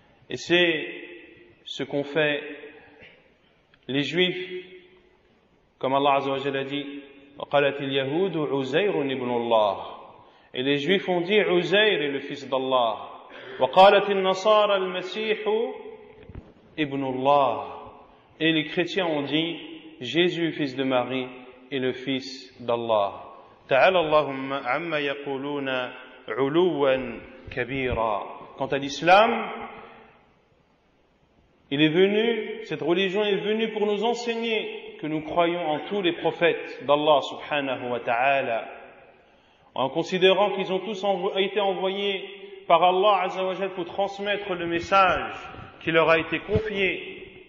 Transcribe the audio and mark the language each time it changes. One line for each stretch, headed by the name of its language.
French: Et c'est ce qu'ont fait les Juifs, comme Allah Azza wa Jalla dit, وَقَالَتِ الْيَهُودُ عُزَيْرٌ ابْنُ اللَّهِ. Et les Juifs ont dit Uzair est le fils d'Allah.
Arabic: وَقَالَتِ النَّصَارَى الْمَسِيحُ ابْنُ اللَّهِ.
French: Et les chrétiens ont dit Jésus, fils de Marie, est le fils d'Allah.
Arabic: تعالى اللهم عما يقولون علوا كبيرا.
French: Quant à l'islam, il est venu, cette religion est venue pour nous enseigner que nous croyons en tous les prophètes d'Allah subhanahu wa ta'ala, en considérant qu'ils ont tous été envoyés par Allah azza wa jalla pour transmettre le message qui leur a été confié.